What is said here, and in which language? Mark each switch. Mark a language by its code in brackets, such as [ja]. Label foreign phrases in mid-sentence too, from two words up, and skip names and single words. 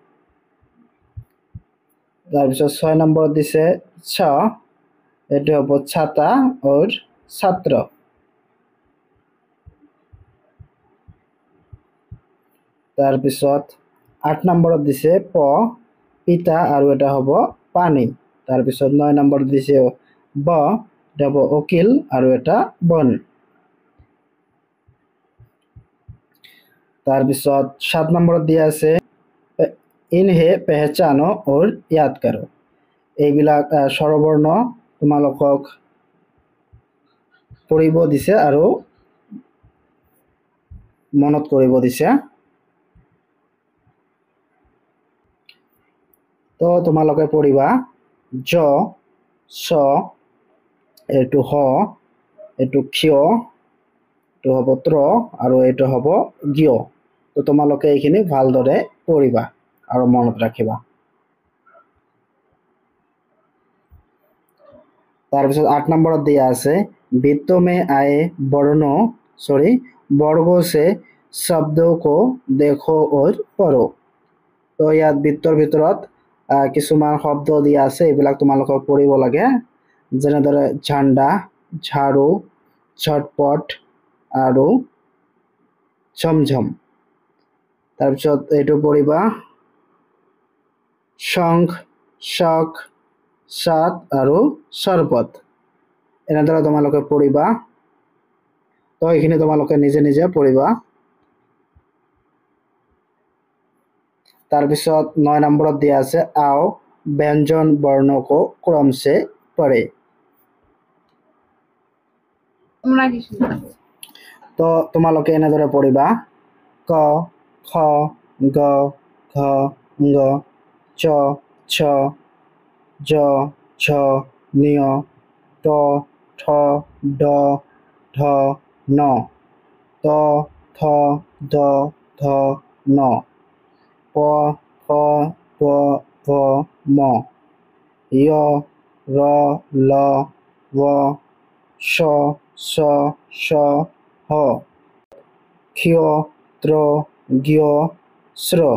[as] তাৰপিছত 6 নম্বৰত দিছে ছ এটা হ'ব ছাতা और ছাত্ৰ তাৰপিছত 8 নম্বৰত দিছে পিতা আৰু এটা হ'ব পানী তাৰপিছত 9 নম্বৰত দিছে দেব উকিল আৰু এটা বন তাৰপিছত 7 নম্বৰত দিয়া আছে [hi] इन्हें पहचानो और याद करो [as] এইবিলাক স্বৰবৰ্ণ তোমালোকক পঢ়িব দিছে আৰু মনত কৰিব দিছে তো তোমালোকে পঢ়িবা জ ছ এইটো হ এইটো ক্ষয় এইটো হ'ব ত্ৰ আৰু এইটো হ'ব জ্ঞ তো তোমালোকে এইখিনি ভালদৰে পঢ়িবা আৰু মনত ৰাখিবা তাৰপিছত 8 নম্বৰত দিয়া আছে [hi] वित्त में आए वर्गों से शब्दों को देखो और पढ़ो [as] তো ইয়াত বিত্তৰ ভিতৰত কিছুমান শব্দ দিয়া আছে এইবিলাক তোমালোকক পঢ়িব লাগে যেনেদৰে ঝাণ্ডা ঝাড়ু ঝটপট আৰু ঝমঝম তাৰপিছত এইটো পঢ়িবা শংখ শক সাত আৰু শৰবত এনেদৰে তোমালোকে পঢ়িবা তো এইখিনি তোমালোকে নিজে নিজে পঢ়িবা তাৰপিছত 9 নম্বৰত দিয়া আছে [hi] आओ व्यंजन वर्णों को क्रम से पढ़े [as] তো তোমালোকে এনেদৰে পঢ়িবা ক খ গ ঘ ঙ চ ছ জ ঝ ঞ ট ঠ ড ঢ ন ত থ দ ধ ন প ফ প ভ ম য় র ল व শ স শ হ ক্ষয় ত্র জ্ঞ শ্র